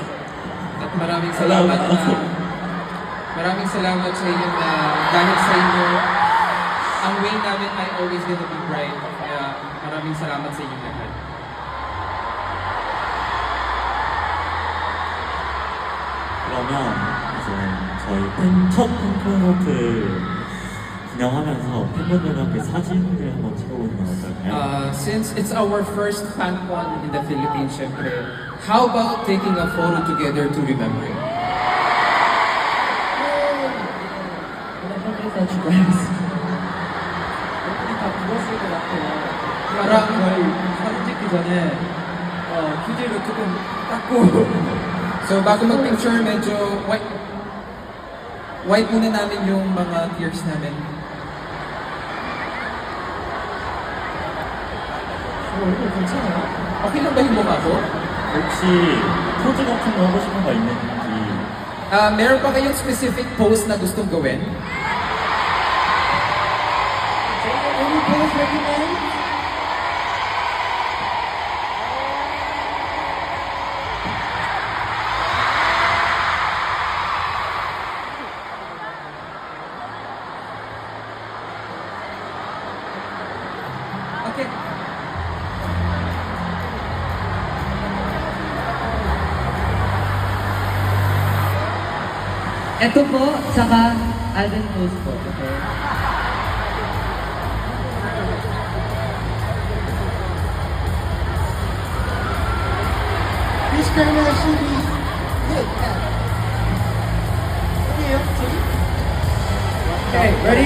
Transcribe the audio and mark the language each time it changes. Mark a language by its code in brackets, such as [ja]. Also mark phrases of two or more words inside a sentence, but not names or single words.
[tl] At maraming salamat sa inyo na dahil sa inyo, ang way namin ay [en] always gonna be bright. [tl] Kaya maraming salamat sa inyong lahat. [ko] 그러면 이제 저희 첫 팬콘서트 진행하면서 팬분들과 함께 사진을 한번 찍어보는 건 어떨까요? [en] Since it's our first FanCon in the Philippines, syempre, how about taking a photo together to remember it? [ko] parang 사진 찍기 전에 휴지로 조금 닦고 [tl] So bago mag-picture, medyo wipe muna namin yung mga tears namin. [ko] 얼굴 괜찮아요? [tl] Okay lang ba yung mukha ko? [ko] 혹시 포즈 같은 거 하고 싶은 거 있는지 [tl] Meron pa kayong specific pose na gustong gawin? [en] Any pose recommend? Okay. [tl] Ito po, saka Alden Pose po. [en] Okay? This camera should be good. Okay, ready?